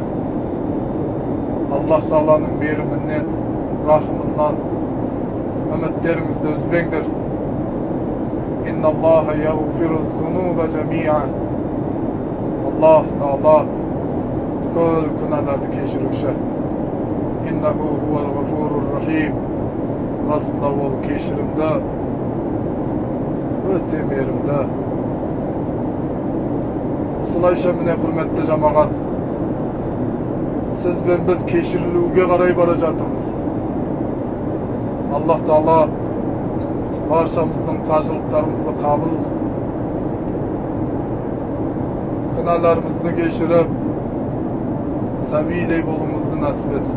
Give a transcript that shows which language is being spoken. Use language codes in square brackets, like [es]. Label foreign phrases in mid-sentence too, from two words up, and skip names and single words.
[kk] Аллах Тағаланың берімінен, рахмынан үміттеріңізді үзбеңдер. [ar] إن الله يغفر الذنوب جميعا. [kk] Аллах Тағала бүкіл күнәларды кешіруші. [ar] إنه هو الغفور الرحيم. [kk] Расында ол кешірімді, өте мейірімді. Осылайша міне құрметті жамағат, сіз бен біз кешірілуге қарай бара жатырмыз. Аллах Тағала баршамыздың қажылықтарымызды қабыл, күнәларымызды кешіріп, сәбидей болуымызды нәсіп етсін.